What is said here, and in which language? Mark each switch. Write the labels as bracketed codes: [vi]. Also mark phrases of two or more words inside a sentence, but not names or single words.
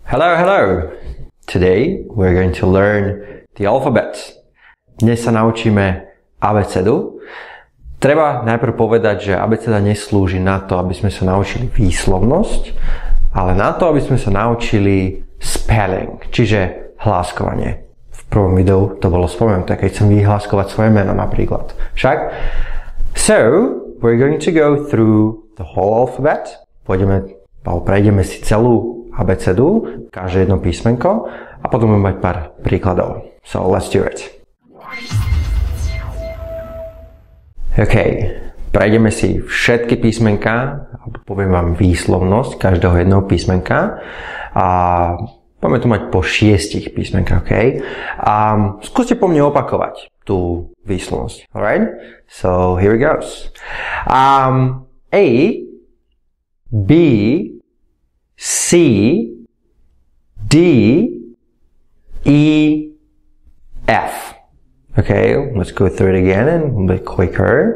[en] Hello, hello! Today we're going to learn the alphabet. [sk] Dnes sa naučíme abecedu. Treba najprv povedať, že abeceda neslúži na to, aby sme sa naučili výslovnosť, ale na to, aby sme sa naučili spelling, čiže hláskovanie. V prvom videu to bolo spomenuté, keď chcem vyhláskovať svoje meno napríklad. Však? [en] So, we're going to go through the whole alphabet. [sk] Prejdeme si celú abecedu, každé jedno písmenko a potom budeme mať pár príkladov. [en] So, let's do it. [sk] OK, prejdeme si všetky písmenka a poviem vám výslovnosť každého jedného písmenka a budeme to mať po 6 písmenkách, OK? A skúste po mne opakovať tú výslovnosť, [en] alright? So, here it goes. A, B, C, D, E, F. Okay, let's go through it again and a bit quicker.